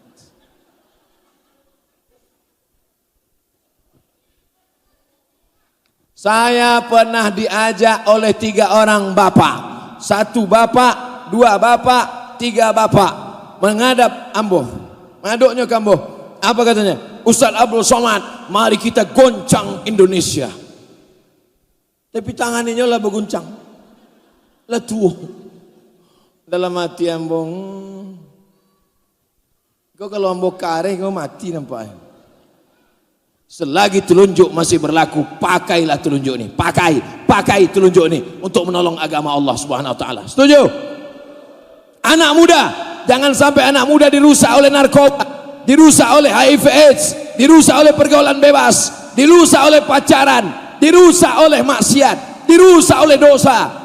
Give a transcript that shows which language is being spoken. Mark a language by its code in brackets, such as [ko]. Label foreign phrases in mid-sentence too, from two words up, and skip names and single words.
[id] Saya pernah diajak oleh 3 orang bapak. 1 bapak, 2 bapak, 3 bapak. Menghadap Ambo. Menghadapnya ke Ambo. Apa katanya? Ustaz Abdul Somad, mari kita goncang Indonesia. Tapi tangannya lah berguncang. [min] Lah tua. Dalam hati Ambo. Kau kalau Ambo kareh kau mati nampaknya. [id] Selagi telunjuk masih berlaku, pakailah telunjuk ini. Pakai telunjuk ini untuk menolong agama Allah [ar] سبحانه وتعالى. [id] Setuju? Anak muda, jangan sampai anak muda dirusak oleh narkoba, dirusak oleh HIV AIDS, dirusak oleh pergaulan bebas, dirusak oleh pacaran, dirusak oleh maksiat, dirusak oleh dosa.